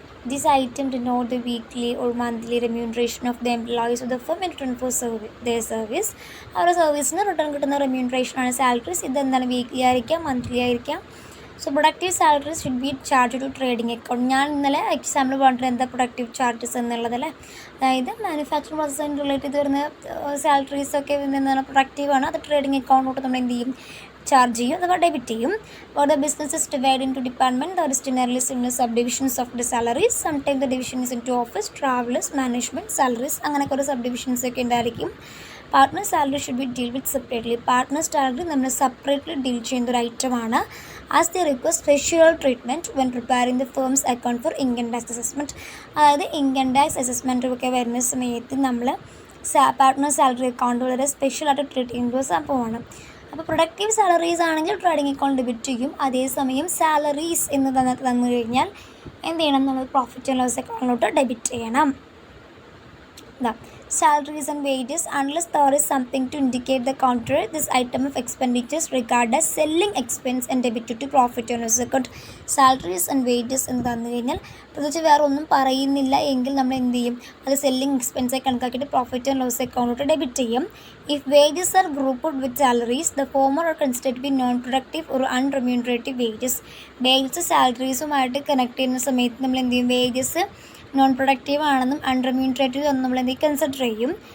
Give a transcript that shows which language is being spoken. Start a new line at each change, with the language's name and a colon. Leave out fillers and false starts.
English: This item denote the weekly or monthly remuneration of the employees of the firm in return for their service.
Malayalam: അവരുടെ സർവീസിന് return കിട്ടുന്ന റെമ്യൂണറേഷനാണ് salaries. ഇതെന്താണ്, weekly ആയിരിക്കാം, monthly ആയിരിക്കാം.
English: So productive salaries should be charge to trading account.
Malayalam: ഞാൻ ഇന്നലെ example പറഞ്ഞിട്ട് എന്താ പ്രൊഡക്റ്റീവ് ചാർജസ് എന്നുള്ളതല്ലേ, അതായത് മാനുഫാക്ചറിങ് പ്രോസസ്സിന് റിലേറ്റ് ചെയ്ത് വരുന്ന സാലറീസൊക്കെ എന്താണ് പ്രൊഡക്റ്റീവാണ്, അത് ട്രേഡിംഗ് അക്കൗണ്ടിലോട്ട് നമ്മൾ എന്ത് ചെയ്യും, ചാർജ് ചെയ്യും അഥവാ ഡെബിറ്റ് ചെയ്യും.
English: For the business is divided into department, there is generally similar subdivisions of the salaries. Sometimes the division is into office, travelers, management, salaries.
Malayalam: അങ്ങനെ കുറേ സബ്ഡിവിഷൻസ് ഒക്കെ ഉണ്ടായിരിക്കും.
English: Partner salary should be deal with separately.
Malayalam: Partner salary നമ്മൾ separately deal ചെയ്യുന്ന ഒരു ഐറ്റമാണ്.
English: As the request special treatment when preparing the firm's account for income tax assessment.
Malayalam: അതായത് income tax assessment ഒക്കെ വരുന്ന സമയത്ത് നമ്മൾ പാർട്ട്ണർ സാലറി അക്കൗണ്ട് വളരെ സ്പെഷ്യലായിട്ട് ട്രീറ്റ് ചെയ്യുന്ന ഒരു സംഭവമാണ്. അപ്പോൾ പ്രൊഡക്റ്റീവ് സാലറീസ് ആണെങ്കിൽ ട്രേഡിംഗ് അക്കൗണ്ട് ഡെബിറ്റ് ചെയ്യും. അതേസമയം സാലറീസ് എന്ന് തന്നു കഴിഞ്ഞാൽ എന്ത് ചെയ്യണം, നമ്മൾ പ്രോഫിറ്റ് ആൻഡ് ലോസ് അക്കൗണ്ടിലോട്ട് ഡെബിറ്റ് ചെയ്യണം.
English: Salaries and wages, unless there is something to indicate the contrary, this item of expenditures regarded as selling expense and debited to profit and loss account.
Malayalam: Salaries and wages എന്ന് തന്നു കഴിഞ്ഞാൽ പ്രത്യേകിച്ച് വേറെ ഒന്നും പറയുന്നില്ല എങ്കിൽ നമ്മൾ എന്ത് ചെയ്യും, അത് selling എക്സ്പെൻസായി കണക്കാക്കിയിട്ട് profit and loss അക്കൗണ്ടിലോട്ട് debit ചെയ്യും.
English: If wages are grouped with salaries, the former are considered to be non-productive or unremunerative wages.
Malayalam: Wages സാലറീസുമായിട്ട് connect ചെയ്യുന്ന സമയത്ത് നമ്മൾ എന്ത് ചെയ്യും, വേജസ് നോൺ പ്രൊഡക്റ്റീവ് ആണെന്നും അൺറെമ്യൂണറേറ്റീവ് എന്നും നമ്മൾ എന്ത് കൺസിഡർ ചെയ്യും.